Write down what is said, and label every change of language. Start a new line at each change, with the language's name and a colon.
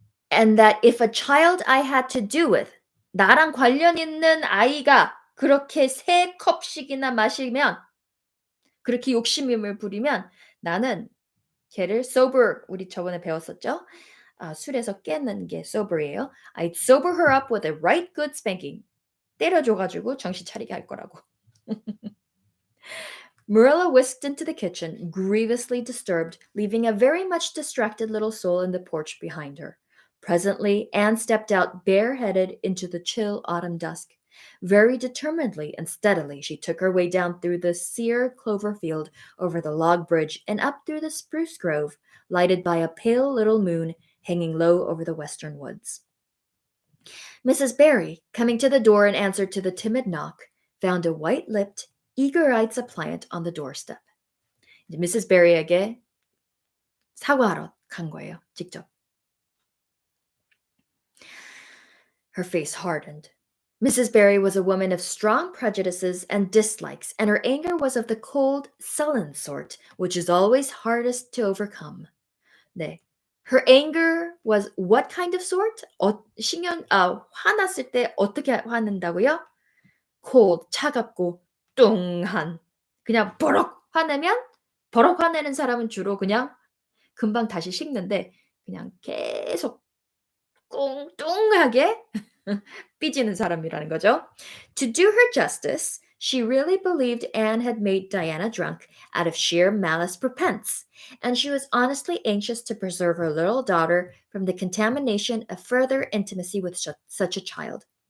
English: And that if a child I had to do with
Korean: 나랑 관련 있는 아이가 그렇게 3컵씩이나 마시면 그렇게 욕심을 부리면 나는 걔를 sober 우리 저번에 배웠었죠? 술에서 깨는 게 sober이에요.
English: I'd sober her up with a right good spanking.
Korean: 때려줘 가지고 정신 차리게 할 거라고.
English: Marilla whisked into the kitchen, grievously disturbed, leaving a very much distracted little soul in the porch behind her. Presently, Anne stepped out bareheaded into the chill autumn dusk. Very determinedly and steadily she took her way down through the sere clover field, over the log bridge, and up through the spruce grove, lighted by a pale little moon hanging low over the western woods. Mrs. Barry, coming to the door in answer to the timid knock, found a white-lipped, eager-eyed suppliant on the doorstep. Mrs.
Korean: Barry에게 사과하러 간 거예요, 직접.
English: Her face hardened. Mrs. Barry was a woman of strong prejudices and dislikes, and her anger was of the cold, sullen sort, which is always hardest to overcome.
Korean: 네.
English: Her anger was what kind of sort?
Korean: 화났을 때 어떻게 화낸다고요? cold, 차갑고 뚱한. 그냥 버럭 화내면 버럭 화내는 사람은 주로 그냥 금방 다시 식는데 그냥 계속 뚱뚱하게 삐지는 사람이라는 거죠.
English: To do her justice, she really believed Anne had made Diana drunk out of sheer malice prepense, and she was honestly anxious to preserve her little daughter from the contamination of further intimacy with such a child.